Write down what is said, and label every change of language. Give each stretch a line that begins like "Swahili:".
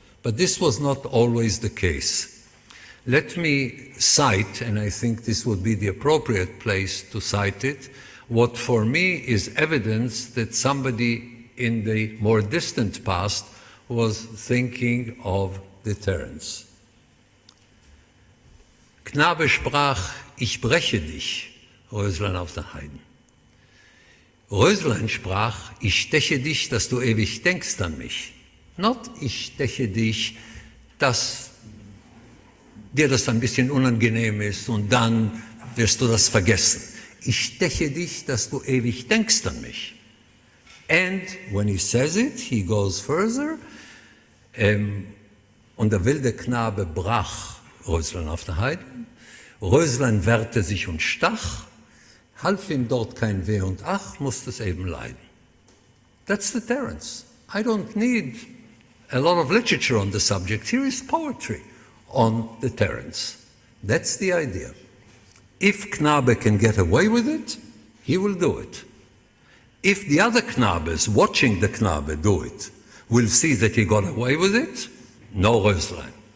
English: But this was not always the case. Let me cite, and I think this would be the appropriate place to cite it, what for me is evidence that somebody in the more distant past was thinking of deterrence.
German: Knabe sprach, ich breche dich, Röslein auf der Heiden. Röslein sprach, ich steche dich, dass du ewig denkst an mich.
English: Not,
German: ich steche dich, dass dir das ein bisschen unangenehm ist und dann wirst du das vergessen. Ich steche dich, dass du ewig denkst an mich.
English: And when he says it, he goes further.
German: Und der wilde Knabe brach Röslein auf der Heiden. Röslein wehrte sich und stach. Half ihm dort kein Weh und Ach, musste es eben leiden.
English: That's deterrence. I don't need a lot of literature on the subject. Here is poetry on deterrence. That's the idea. If Knabe can get away with it, he will do it. If the other Knabes watching the Knabe do it will see that he got away with it, no Röslein.